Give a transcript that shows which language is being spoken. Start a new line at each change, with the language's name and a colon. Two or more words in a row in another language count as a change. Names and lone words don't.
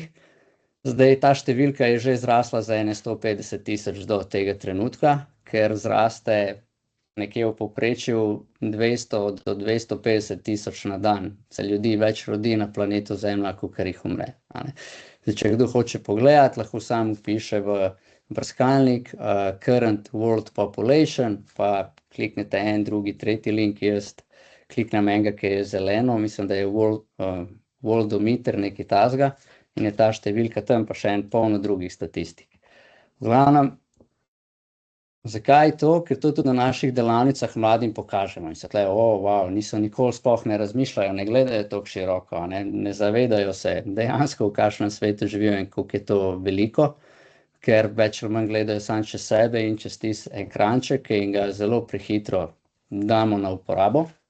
Slovenian: Zdaj ta številka je že zrasla za ene 150 tisoč do tega trenutka, ker zraste nekje v povprečju 200 do 250 tisoč na dan. Se ljudi več rodi na planetu Zemlja, kakor jih umre, a ne. Zdaj, če kdo hoče pogledati, lahko sam vpiše v brskalnik
English: current world population,
Slovenian: pa kliknete en, drugi, tretji link, jaz kliknem enega, ki je zeleno, mislim, da je worldometer, nekaj takega, in je ta številka tam, pa še en polno drugih statistik. V glavnem, zakaj to? Ker to tudi na naših delavnicah mladim pokažemo in se tle, wow, niso nikoli sploh ne razmišljajo, ne gledajo tako široko, ne zavedajo se dejansko, v kakšnem svetu živijo in koliko je to veliko, ker več ali manj gledajo samo čez sebe in čez tisti ekranček in ga zelo prehitro damo na uporabo.